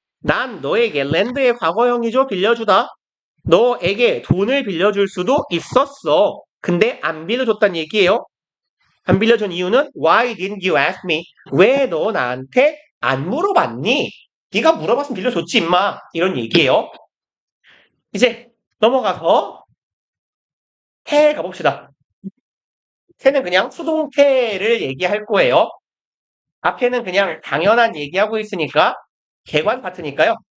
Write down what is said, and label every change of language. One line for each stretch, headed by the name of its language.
Korean: 난 너에게 lend의 과거형이죠. 빌려주다. 너에게 돈을 빌려줄 수도 있었어. 근데 안 빌려줬단 얘기예요. 안 빌려준 이유는
English: Why didn't you ask me?
Korean: 왜 너 나한테 안 물어봤니? 네가 물어봤으면 빌려줬지 임마. 이런 얘기예요. 이제 넘어가서 태 가봅시다. 태는 그냥 수동태를 얘기할 거예요. 앞에는 그냥 당연한 얘기하고 있으니까 개관 파트니까요.